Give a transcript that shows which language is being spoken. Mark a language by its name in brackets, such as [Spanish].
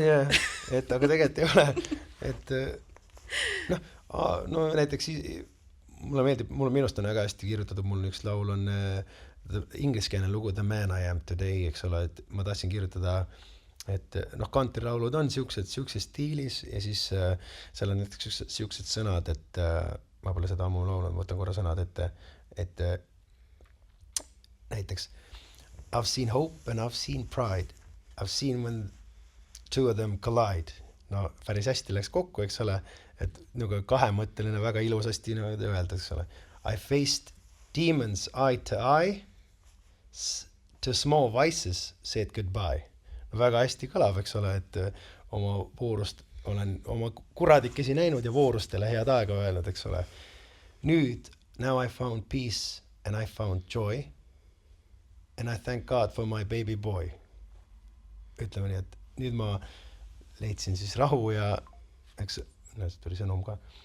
[Estonian] Et aga tegelikult ei ole, et no näiteks mulle minust on väga hästi kirjutatud, mul üks laul on ingliskeelne lugu The Man I Am Today, eks ole, et ma tahtsin kirjutada, et noh, kantrilaulud on siuksed stiilis ja siis seal on näiteks siuksed sõnad, et ma pole seda ammu laulnud, võtan korra sõnad ette, et näiteks [English] I've seen hope and I've seen pride. I've seen when two of them collide. [Estonian] No päris hästi läks kokku, eks ole, et nagu kahemõtteline väga ilusasti öelda, eks ole. [English] I faced demons eye to eye, to small vices said goodbye. [Estonian] No väga hästi kõlab, eks ole, et oma voorust olen oma kuradikesi näinud ja voorustele head aega öelnud, eks ole. [English] Nüüd, now I found peace and I found joy and I thank God for my baby boy. [Estonian] Ütleme nii, et nüüd ma leidsin siis rahu ja eks, no see tuli sõnum ka.